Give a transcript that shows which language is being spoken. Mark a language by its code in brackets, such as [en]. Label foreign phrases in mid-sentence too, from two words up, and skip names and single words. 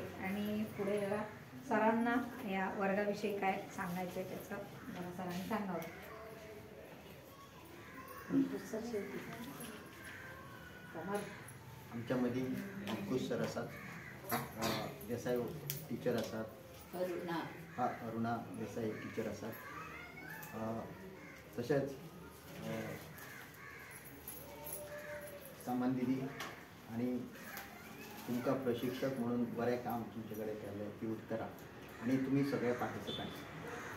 [mr] आणि पुढे जरा सरांना या वर्गाविषयी काय सांगायचं आहे त्याचं मला सरांनी सांगावं. [kok] आमच्यामध्ये अंकुश सर असतात, देसाई टिचर आसात, अरुणा देसाई टिचर आसात, तशेंच सामान दिदी आणि तुमकां प्रशिक्षक म्हणून बरें काम तुमचे कडेन केलें ती उत्तरां आणि तुम्ही सगळे पार्टिसिपंट्स.